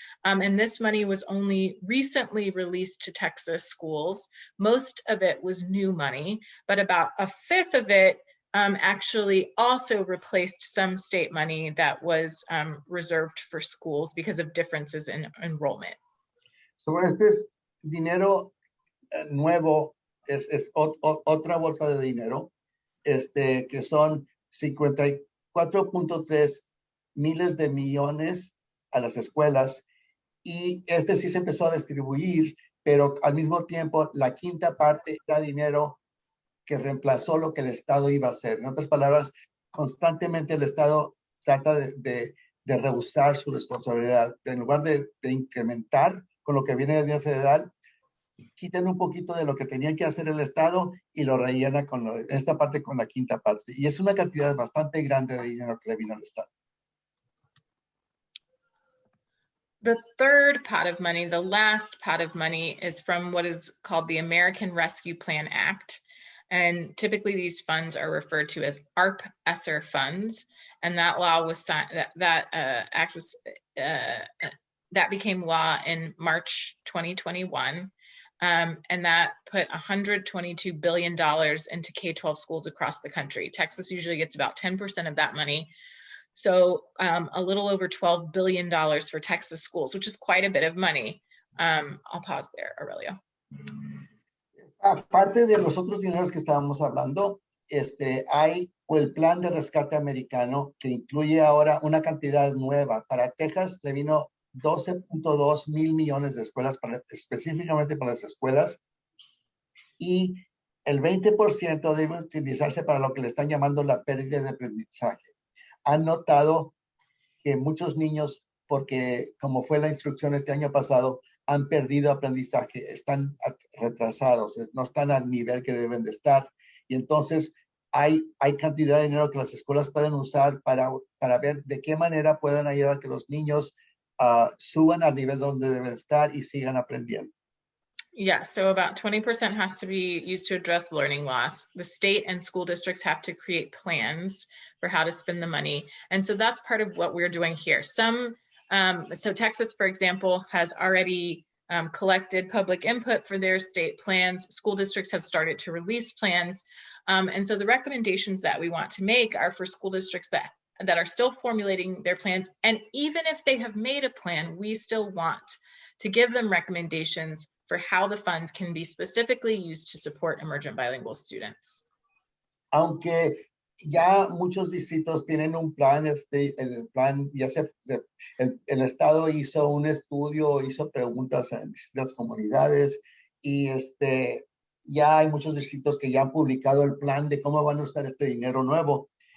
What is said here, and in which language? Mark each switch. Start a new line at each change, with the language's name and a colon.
English: And this money was only recently released to Texas schools. Most of it was new money, but about a fifth of it actually also replaced some state money that was reserved for schools because of differences in enrollment.
Spanish: So este es dinero nuevo, es otra bolsa de dinero, que son 54.3 miles de millones a las escuelas, y sí se empezó a distribuir, pero al mismo tiempo la quinta parte era dinero que reemplazó lo que el Estado iba a hacer. En otras palabras, constantemente el Estado trata de rehusar su responsabilidad. En lugar de incrementar con lo que viene del dinero federal, quitan un poquito de lo que tenía que hacer el Estado y lo rellena esta parte con la quinta parte. Y es una cantidad bastante grande de dinero que le vino al Estado.
English: The third pot of money, the last pot of money, is from what is called the American Rescue Plan Act. And typically these funds are referred to as Arp Esser Funds. And that law was that became law in March 2021. And that put $122 billion into K-12 schools across the country. Texas usually gets about 10% of that money. So a little over $12 billion for Texas schools, which is quite a bit of money. I'll pause there, Aurelio.
Spanish: Aparte de los otros dineros que estábamos hablando, hay el plan de rescate americano que incluye ahora una cantidad nueva. Para Texas le vino 12.2 mil millones de escuelas, específicamente para las escuelas, y el 20% debe utilizarse para lo que le están llamando la pérdida de aprendizaje. Han notado que muchos niños, porque como fue la instrucción este año pasado, han perdido aprendizaje, están retrasados, no están al nivel que deben de estar. Y entonces hay cantidad de dinero que las escuelas pueden usar para ver de qué manera pueden ayudar a que los niños suban al nivel donde deben estar y sigan aprendiendo.
English: Yeah, so about 20% has to be used to address learning loss. The state and school districts have to create plans for how to spend the money. And so that's part of what we're doing here. So Texas, for example, has already collected public input for their state plans. School districts have started to release plans. And so the recommendations that we want to make are for school districts that are still formulating their plans. And even if they have made a plan, we still want to give them recommendations for how the funds can be specifically used to support emergent bilingual students.
Spanish: Aunque ya muchos distritos tienen un plan, el plan ya el Estado hizo un estudio, hizo preguntas en distintas comunidades y ya hay muchos distritos que ya han publicado el plan de cómo van a usar este dinero nuevo.